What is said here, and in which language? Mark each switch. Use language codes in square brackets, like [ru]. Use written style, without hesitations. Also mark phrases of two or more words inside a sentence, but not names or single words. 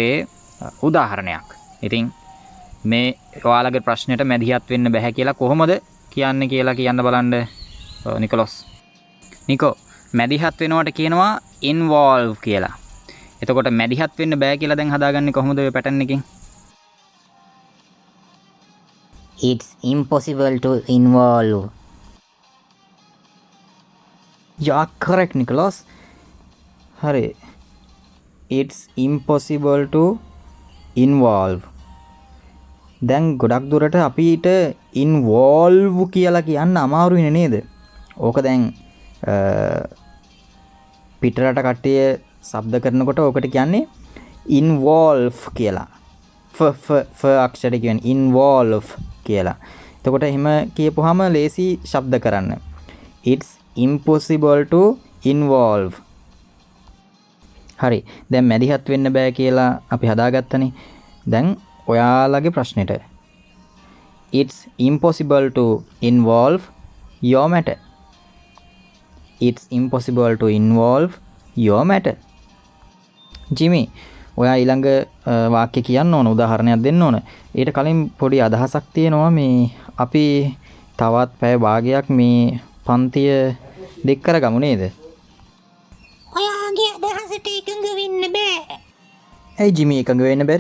[si] මම ඇහුවේ උදාහරණයක්. ඉතින් මේ ඔයාලගේ ප්‍රශ්නෙට මැදිහත් වෙන්න බෑ කියලා කොහොමද කියන්නේ කියලා කියන්න බලන්න නිකොලස්. නිකෝ මැදිහත් වෙනවට කියනවා involve කියලා. එතකොට මැදිහත් වෙන්න බෑ කියලා දැන් හදාගන්නේ කොහොමද ඔය පැටර්න් එකෙන්? [en] It's impossible to involve. Yeah, correct Nicholas. [si] හරි. [en] It's impossible to involve. [si] දැන් ගොඩක් දුරට අපිට involve කියලා කියන්න අමාරුයිනේ නේද? ඕක දැන් පිටරට කට්ටිය ශබ්ද කරනකොට ඕකට කියන්නේ involve කියලා. ෆ අක්ෂරය කියන්නේ involve කියලා. එතකොට එහෙම කියපුවාම ලේසි ශබ්ද කරන්න. [en] It's impossible to involve. [si] හරි. දැන් මැදිහත් වෙන්න බෑ කියලා අපි හදාගත්තනේ. දැන් ඔයාලගේ ප්‍රශ්නෙට [en] It's impossible to involve your matter. It's impossible to involve your matter. Jimmy, [si] ඔයා ඊළඟ වාක්‍ය කියන්න ඕන, උදාහරණයක් දෙන්න ඕන. ඊට කලින් පොඩි අදහසක් තියෙනවා මේ අපි තවත් පැය භාගයක් මේ පන්තිය දෙක් කරගමු නේද? ඔයාගේ අදහසට එකඟ වෙන්න බෑ. ඇයි ජිමි එකඟ වෙන්න බැරි?